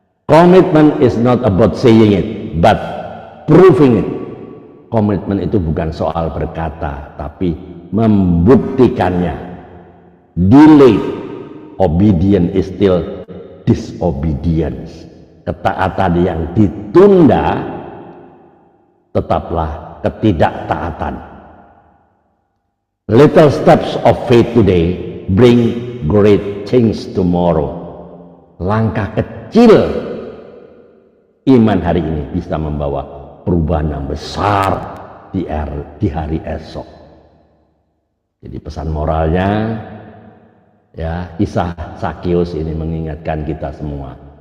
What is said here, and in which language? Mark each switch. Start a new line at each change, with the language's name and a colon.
English: Komitmen is not about saying it, but proving it.
Indonesian: Komitmen itu bukan soal berkata, tapi membuktikannya.
English: Delayed obedience is still disobedience.
Indonesian: Ketaatan yang ditunda tetaplah ketidaktaatan.
English: Little steps of faith today bring great change tomorrow.
Indonesian: Langkah kecil iman hari ini bisa membawa perubahan yang besar di hari esok. Jadi pesan moralnya, ya, kisah Sakeus ini mengingatkan kita semua.